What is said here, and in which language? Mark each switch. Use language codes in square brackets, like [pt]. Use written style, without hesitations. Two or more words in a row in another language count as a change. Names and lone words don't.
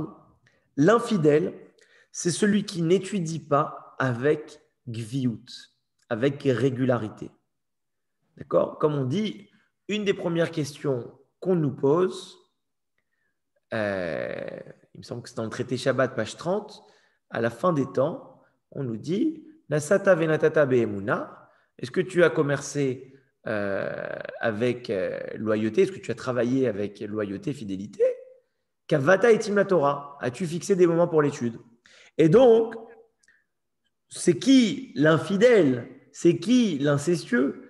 [fr] L'infidèle, c'est celui qui n'étudie pas avec gviout, avec régularité. D'accord? Comme on dit, une des premières questions qu'on nous pose, il me semble que c'est dans le traité Shabbat, page 30, à la fin des temps, on nous dit [he] נשאת ונתת באמונה, [fr] est-ce que tu as commercé avec loyauté? Est-ce que tu as travaillé avec loyauté, fidélité? [he] קבעת עתים לתורה, [fr] as-tu fixé des moments pour l'étude? Et donc, c'est qui l'infidèle? C'est qui l'incestueux?